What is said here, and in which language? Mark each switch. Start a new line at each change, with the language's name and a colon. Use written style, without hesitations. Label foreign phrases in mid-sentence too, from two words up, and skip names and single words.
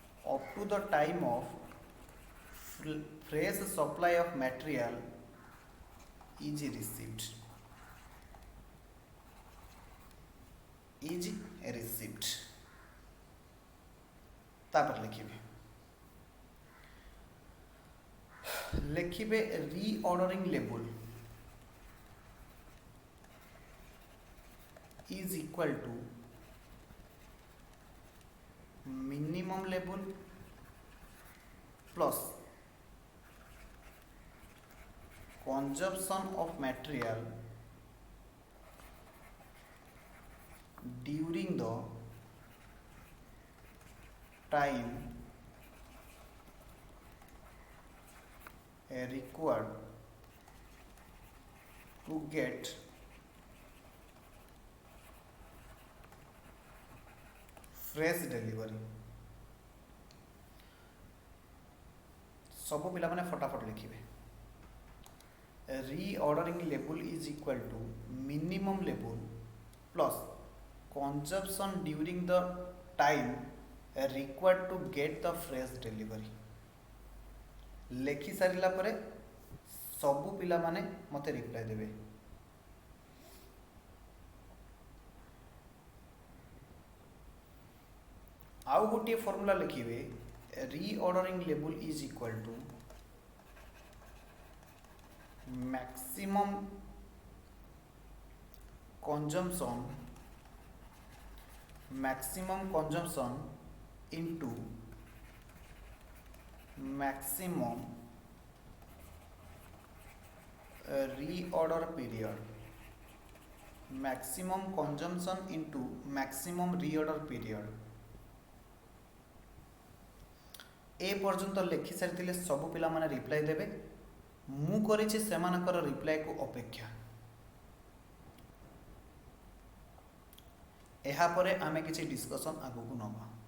English: up to the time of fresh supply of material is received. Is received.
Odia: ତାପର ଲେଖିବେ
English: reordering level is equal to minimum level plus consumption of material during the time required to get fresh delivery.
Odia: ସବୁ ପିଲା ମାନେ ଫଟାଫଟ ଲେଖିବେ
English: reordering level is equal to minimum level plus consumption during the time required to get the fresh delivery.
Odia: ଲେଖି ସାରିଲା ପରେ ସବୁ ପିଲା ମାନେ ମତେ ରିପ୍ଲାଏ ଦେବେ. ଆଉ ଗୋଟେ ଫର୍ମୁଲା ଲେଖିବେ
English: reordering level is equal to maximum consumption into maximum reorder period. Maximum consumption into maximum reorder period.
Odia: ଏ ପର୍ଯ୍ୟନ୍ତ ଲେଖି ସାରି ସବୁ ପିଲା ମାନେ ରିପ୍ଲାଏ ଦେବେ. ମୁ କରିଛି ସେମାନଙ୍କର ରିପ୍ଲାଏ କୁ ଅପେକ୍ଷା. ଏହା ପରେ ଆମେ କିଛି ଡିସ୍କସନ ଆଗୁ କୁ ନେବା.